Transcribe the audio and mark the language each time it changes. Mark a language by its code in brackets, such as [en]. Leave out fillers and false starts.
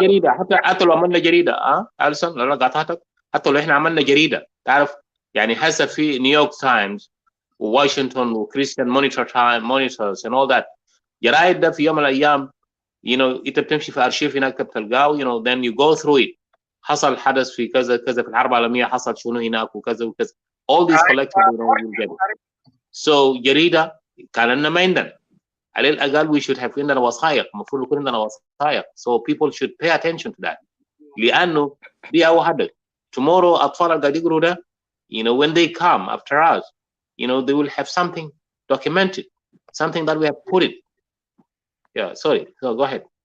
[ar] جريده، حتى لو عملنا جريده ألسن، لو انا قاطعتك، حتى لو احنا عملنا جريده تعرف يعني هسه في نيويورك تايمز وواشنطن وكريستيان مونيتورز [en] and all that [ar] جرايد ده في يوم من الايام انت بتمشي في ارشيف هناك بتلقاه [en] then you go through it. [ar] حصل حدث في كذا كذا في الحرب العالميه، حصل شنو هناك وكذا وكذا. [en] all these collectively you'll get it. [ar] So جريده كان لنا ما عندنا، على الاقل [en] we should have [ar] عندنا وثائق، المفروض يكون عندنا وثائق. [en] so people should pay attention to that [ar] لانه دي اول حدث. [en] tomorrow [ar] اطفال اللي قاعد يقروا ده [en] when they come after us they will have something documented, something that we have put it. Yeah, sorry. So go ahead.